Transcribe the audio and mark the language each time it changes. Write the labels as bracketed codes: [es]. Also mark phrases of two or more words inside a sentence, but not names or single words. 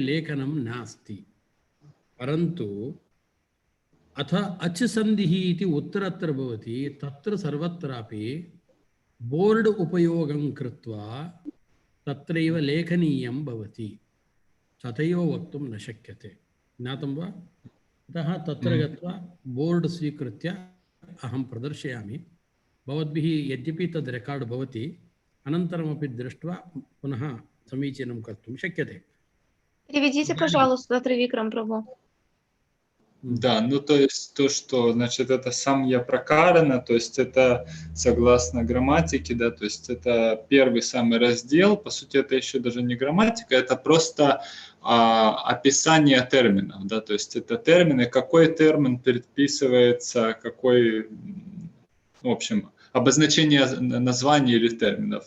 [sa] लेखनं नास्ति परन्तु अथ अच् सन्धिः इति उत्तरत्र भवति तत्र सर्वत्रापि बोर्ड उपयोगं कृत्वा तत्रैव लेखनीयं भवति तथैव वक्तुं न शक्यते ज्ञातं वा अतः तत्र गत्वा बोर्ड स्वीकृत्य अहं प्रदर्शयामि भवद्भिः यद्यपि तद् रेकार्ड् भवति अनन्तरमपि दृष्ट्वा पुनः समीचीनं कर्तुं शक्यते [ru] Переведите, пожалуйста, Тривикрам Прабhu. Да, ну то есть то, что, значит, это [sa] संज्ञा प्रकरण, [ru] то есть это согласно грамматике, да, то есть это первый самый раздел, по сути это еще даже не грамматика, это просто описание терминов, да, то есть это термины, какой термин предписывается, какой, в общем, обозначение названий или терминов.